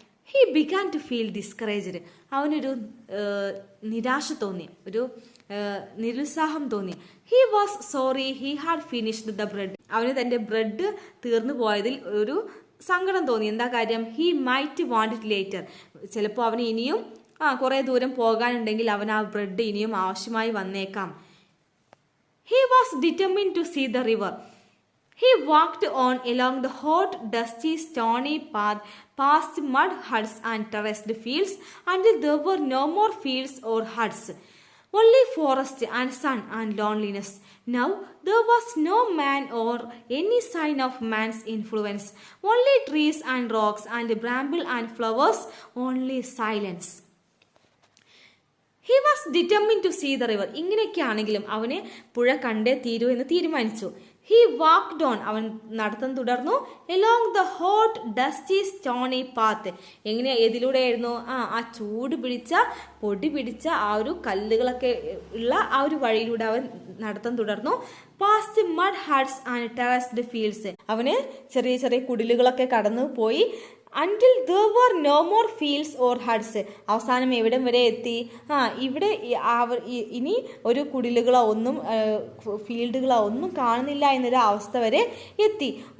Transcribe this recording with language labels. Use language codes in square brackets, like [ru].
[en] he began to feel discouraged, [ml] അവനൊരു നിരാശ തോന്നി, ഒരു നിരുത്സാഹം തോന്നി. [en] he was sorry he had finished the bread, [ml] അവന് തൻ്റെ ബ്രെഡ് തീർന്നു പോയതിൽ ഒരു സങ്കടം തോന്നി. എന്താ കാര്യം? [en] he might want it later, [ml] ചിലപ്പോൾ അവന് ഇനിയും കുറേ ദൂരം പോകാനുണ്ടെങ്കിൽ അവൻ ആ ബ്രെഡ് ഇനിയും ആവശ്യമായി വന്നേക്കാം. [en] He was determined to see the river. He walked on along the hot, dusty, stony path past mud huts and terraced fields until there were no more fields or huts, only forest and sun and loneliness. Now there was no man or any sign of man's influence, only trees and rocks and bramble and flowers, only silence. He was determined to see the river, [ml] ഇങ്ങനെയൊക്കെയാണെങ്കിലും അവന് പുഴ കണ്ടേ തീരൂ എന്ന് തീരുമാനിച്ചു. [en] he walked on, [ml] അവൻ നടത്തം തുടർന്നു. [en] along the hot dusty stony path, [ml] എങ്ങനെ ഏതിലൂടെയായിരുന്നു? ആ ചൂട് പിടിച്ച പൊടി പിടിച്ച ആ ഒരു കല്ലുകളൊക്കെ ഉള്ള ആ ഒരു വഴിയിലൂടെ അവൻ നടത്തം തുടർന്നു. [en] past mud huts and terraced fields, [ml] അവന് ചെറിയ ചെറിയ കുടിലുകളൊക്കെ കടന്നു പോയി. [en] until there were no more fields or huts, [ml] അവസാനം എവിടം വരെ എത്തി? ഇവിടെ ഇനി ഒരു കുടിലുകളോ ഒന്നും ഫീൽഡുകളോ ഒന്നും കാണുന്നില്ല എന്നൊരു അവസ്ഥ വരെ എത്തി.